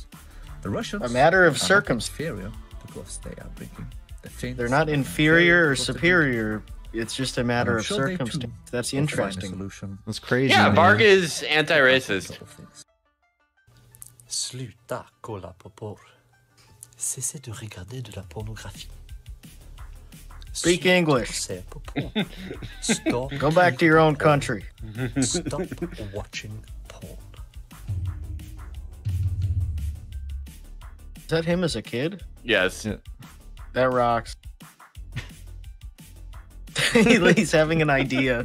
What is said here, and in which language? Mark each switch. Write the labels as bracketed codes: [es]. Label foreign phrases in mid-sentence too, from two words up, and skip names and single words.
[en] The Russians A matter of are not circumstance. inferior because they are drinking. The Finns They're not are inferior or because they drink. superior. It's just a matter I'm of sure they, too, circumstance. That's will find a interesting. solution. That's crazy. Yeah, man. Varg is anti-racist. Couple of things. [sv] Sluta kolla på porr. [fr] Cessez de regarder de la pornographie. [en] Speak English. [sv] Se på porn. Stop. [en] Go back to your own country. Stop watching porn. Is that him as a kid? Yes. Yeah. That rocks. He's having an idea.